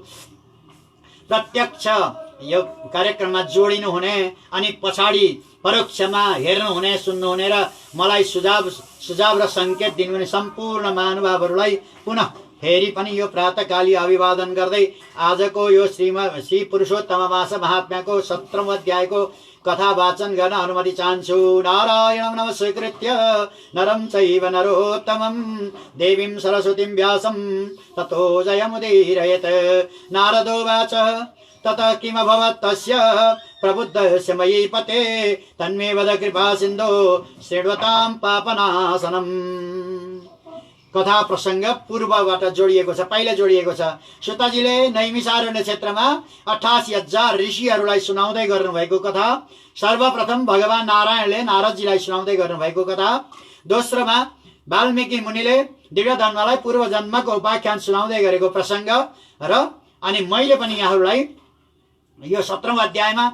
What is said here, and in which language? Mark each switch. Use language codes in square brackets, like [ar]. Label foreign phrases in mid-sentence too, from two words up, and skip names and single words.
[ne] प्रत्यक्ष यो कार्यक्रममा जोडिनु हुने अनि पछाडि परोक्षमा हेर्नुहुने सुन्नुहुने र मलाई सुझाव र संकेत दिनुहुने सम्पूर्ण महानुभावहरूलाई पुनः फेरि पनि यो प्रातकाली अभिवादन गर्दै आजको यो श्री पुरुषोत्तम मास महात्म्यको 17औं अध्यायको कथा वाचन गर्न अनुमति चाहन्छु [sa] नारायणं नमस्कृत्य नरं चैव नरोत्तमं देवीं सरस्वतीं व्यासं ततो जयमुदीरयेत् नारदो वाच ततः किमभवत् तस्य प्रबुद्धस्य मयीपते तन्मे वद कृपा सिन्धो शृण्वतां पापनाशनम् [ne] कथा प्रसंग पूर्वबाट जोडिएको छ पहिला जोडिएको छ सुताजीले नैमिषारण्य क्षेत्रमा 88,000 ऋषिहरूलाई सुनाउँदै गर्नुभएको कथा सर्वप्रथम भगवान नारायणले नारदजीलाई सुनाउँदै गर्नुभएको कथा दोस्रोमा वाल्मीकि मुनिले दिव्यधर्मलाई पूर्व जन्मको उपाख्यान सुनाउँदै गरेको प्रसंग र अनि मैले पनि यहाँहरूलाई यो 17औं अध्यायमा